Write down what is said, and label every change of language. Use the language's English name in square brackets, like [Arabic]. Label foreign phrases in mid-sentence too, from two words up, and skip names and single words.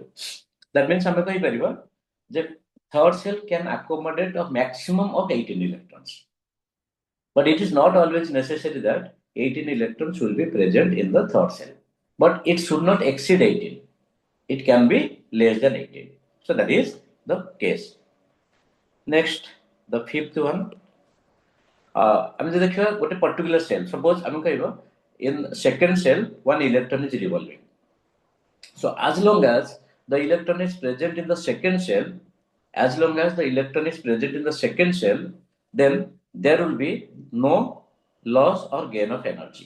[English] That means we can say that third cell can accommodate a maximum of 18 electrons. But it is not always necessary that 18 electrons will be present in the third cell. But it should not exceed 18. It can be less than 18. So that is the case. Next, the fifth one. [Odia] ଆମେ ଯଦି ଦେଖିବା ଗୋଟେ [English] particular cell, suppose [Odia] ଆମେ କହିବା [English] in second cell one electron is revolving. So as long as the electron is present in the second cell, then there will be no loss or gain of energy.